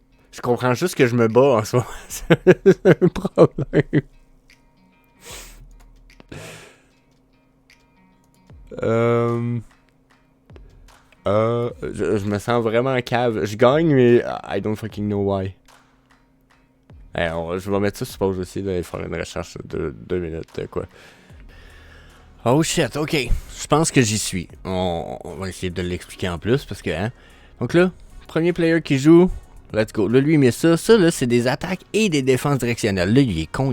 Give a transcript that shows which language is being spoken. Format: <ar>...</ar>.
<fr>Je comprends juste que je me bats en soi. C'est un problème. Je me sens vraiment cave. Je gagne, mais</fr> <en>I don't fucking know why.</en> <fr>Hey, je vais mettre ça sur pause aussi, d'aller faire une recherche de 2 minutes, quoi. Oh shit, ok. Je pense que j'y suis. On va essayer de l'expliquer en plus, parce que, hein. Donc là, Premier player qui joue.</fr> <en>Let's go.</en> <fr>Là, lui, il met ça. Ça, là, c'est des attaques et des défenses directionnelles. Là, il est con.</fr>